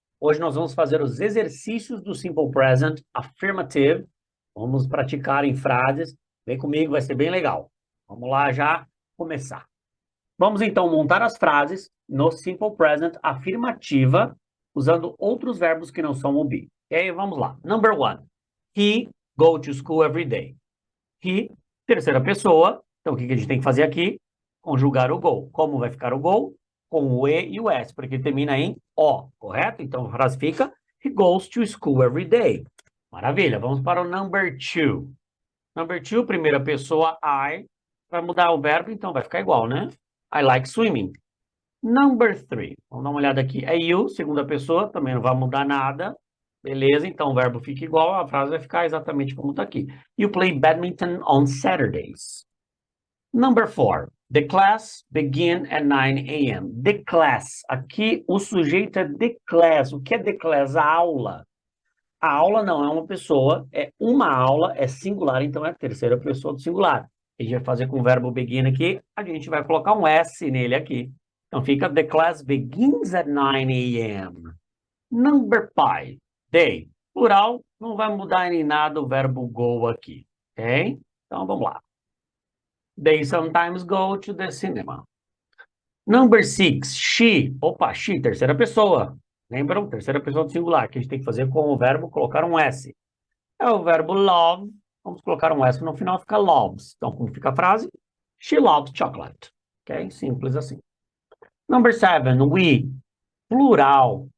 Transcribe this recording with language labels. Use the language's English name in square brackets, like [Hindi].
[Portuguese] Hoje nós vamos fazer os exercícios do Simple Present Affirmative. Vamos praticar em frases. Vem comigo, vai ser bem legal. Vamos lá já começar. Vamos então montar as frases no Simple Present Afirmativa, usando outros verbos que não são o be. Ok? Vamos lá. Number 1. [English] He go to school every day. [Portuguese] He, terceira pessoa. Então, o que a gente tem que fazer aqui? Conjugar o go. Como vai ficar o go? Com o E e o S, porque termina em O, correto? Então, a frase fica, [English] he goes to school every day. [Portuguese] Maravilha, vamos para o number 2. Number 2, primeira pessoa, I. Vai mudar o verbo, então vai ficar igual, né? [English] I like swimming. [Portuguese] Number 3, vamos dar uma olhada aqui. É you, segunda pessoa, também não vai mudar nada. Beleza, então o verbo fica igual, a frase vai ficar exatamente como está aqui. [English] You play badminton on Saturdays. Number 4. The class begin at 9 a.m. The class. [Portuguese] Aqui o sujeito é the class. O que é the class? A aula. A aula não é uma pessoa, é uma aula, é singular, então é a terceira pessoa do singular. A gente vai fazer com o verbo begin aqui, a gente vai colocar um S nele aqui. Então fica [English] the class begins at 9 a.m. Number 5. They. [Portuguese] Plural, não vai mudar nem nada o verbo go aqui, ok? Então vamos lá. [English] They sometimes go to the cinema. Number 6, she. [Portuguese] Opa, she, terceira pessoa. Lembram? Terceira pessoa do singular, que a gente tem que fazer com o verbo colocar um S. É o verbo love. Vamos colocar um S no final, fica loves. Então, como fica a frase? [English] She loves chocolate. [Portuguese] Ok? Simples assim. [English] Number 7, we. Plural.